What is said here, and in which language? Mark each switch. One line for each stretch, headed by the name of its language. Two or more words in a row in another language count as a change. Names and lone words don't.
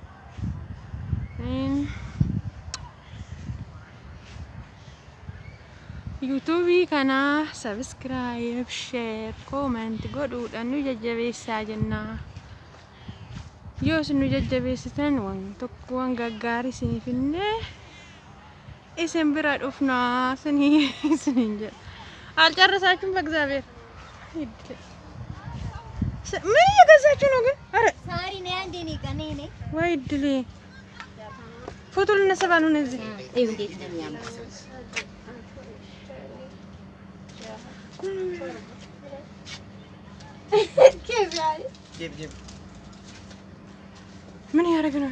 Oromo: yuutuubii kana
English: subscribe share comment
Oromo: godhuudhaan nu jajjabeessaa jennaa. Yoo isin nu jajjabeessitan waan gaggaarii isiniif illee isin bira dhufnaa isiniin jedha.
Amharic: Alcaarrasaachun በእግዚአብሔር ምን እየገዛችሁ ነው ግን? አረ ሳሪ ነይ አንዴ ነይ ቀኔ ነይ ወይ እድሌ ፎቶ ልነሳ ነው እዚህ። እዩ እንዴት ነው የሚያምር ምን ያደርግ ነው?